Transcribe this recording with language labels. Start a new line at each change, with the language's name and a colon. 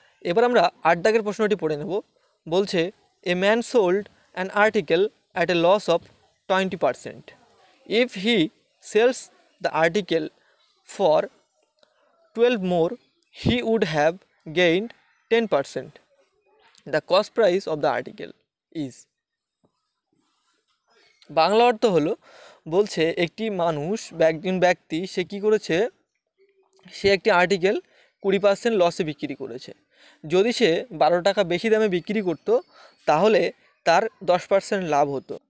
Bangla: এবার আমরা 8 দাগের প্রশ্নটি পড়ে নেব। বলছে
English: A man sold an article at a loss of 20%. If he sells the article for 12 more, he would have gained 10%. The cost price of the article is.
Bangla: Bangla অর্থ হলো, বলছে একটি মানুষ একজন ব্যক্তি সে কী করেছে, সে একটি আর্টিকেল 20% লসে বিক্রি করেছে। যদি সে 12 টাকা বেশি দামে বিক্রি করত তাহলে তার 10% লাভ হতো।